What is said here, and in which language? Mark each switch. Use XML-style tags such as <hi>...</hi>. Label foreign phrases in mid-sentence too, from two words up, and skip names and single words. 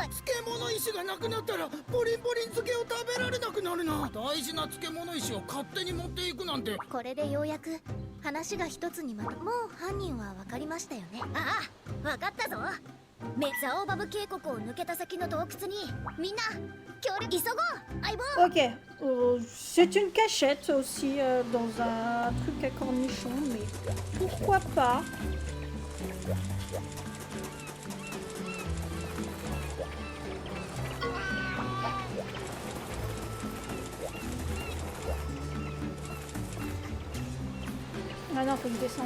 <ja>漬物石がなくなったらポリンポリン漬けを食べられなくなるな。大事な漬物石を勝手に持っていくなんて。これでようやく話が一つにもう犯人は分かりましたよね。ああ、分かったぞ。ザオバブ渓谷を抜けた先の洞窟にみんな協力急ごう相棒。</ja> <fr>Ok. C'est une cachette aussi dans un truc à cornichon, mais pourquoi pas? Ah non, faut que je descende.</fr>